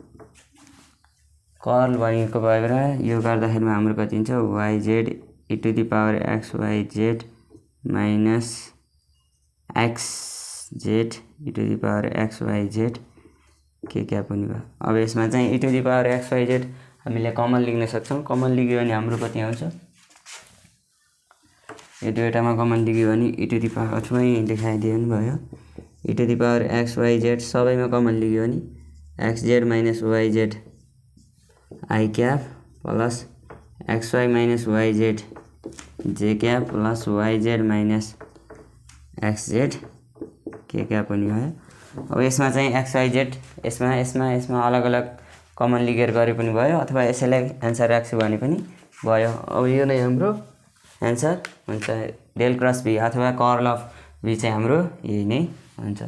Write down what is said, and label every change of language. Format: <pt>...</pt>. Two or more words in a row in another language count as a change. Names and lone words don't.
<ne>कर्ल भनेको भएर यो गर्दाखेरिमा हाम्रो कति हुन्छ</ne> <en>yz e to the power x y z minus xz e to the power x y z</en> <ne>के क्याप हुने भयो अब यसमा चाहिँ e टु द पावर x y z हामीले कमन लेख्न सक्छौं कमन लिग्यो भने हाम्रो कति आउँछ यो दुईटामा कमन लिग्यो भने</ne> <en>e to the power</en> <ne>अथवा लेखाइदियो नि भयो</ne> <en>e to the power x y z</en> <ne>सबैमा कमन लियो भने</ne> <en>xz minus yz I cap plus xy minus yz j cap plus yz minus xz k cap</en> <ne>पनि भयो। अब यसमा चाहिँ xyz यसमा अलग-अलग कमन लिएर गरे पनि भयो अथवा यसैलाई आन्सर राख्छु भने पनि भयो। अब यो नै हाम्रो आन्सर हुन्छ</ne> <en>del cross v</en> <ne>अथवा</ne> <en>curl of v</en> <ne>चाहिँ हाम्रो यही नै हुन्छ।</ne>